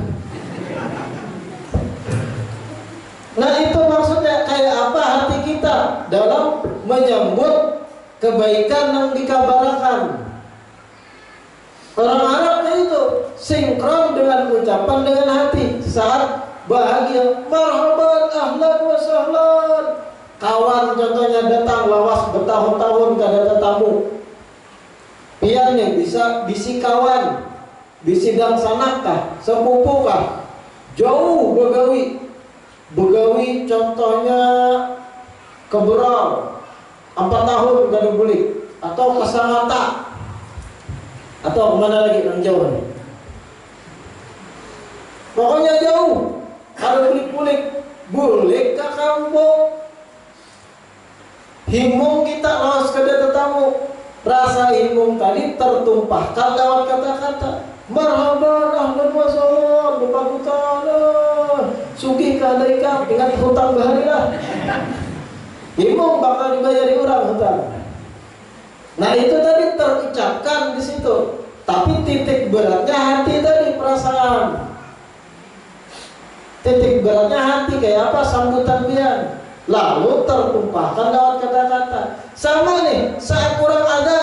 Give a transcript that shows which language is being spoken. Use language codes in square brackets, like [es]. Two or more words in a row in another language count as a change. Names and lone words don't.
[id] Nah itu maksudnya kayak apa hati kita dalam menyambut kebaikan yang dikabarkan. Orang Arabnya itu sinkron dengan ucapan dengan hati saat bahagia, [ar] مرحبا أهلا وسهلا. [bjn] Kawan contohnya datang lawas bertahun-tahun gak ada tetamu, pian nih, bisa bisi kawan, bisi dang sanakah, sepupukah, jauh begawi contohnya keberau 4 tahun gak dibulik, atau kesangata, atau kemana lagi yang jauh nih, pokoknya jauh, ada bulik-bulik, bulik ke kampung, himung kita lawas kada tetamu, rasa himung tadi tertumpahkan lewat kata-kata. [ar] مرحبا، أهلا وسهلا, [bjn] bepakutan, sugih kadaika, ingat hutang bahari lah. Himung bakal dibayari orang hutang. [id] Nah itu tadi terucapkan di situ. Tapi titik beratnya hati tadi, perasaan. Titik beratnya hati kayak apa, sambutan pian. Lalu tertumpahkan lewat kata-kata. Sama nih saat orang adzan.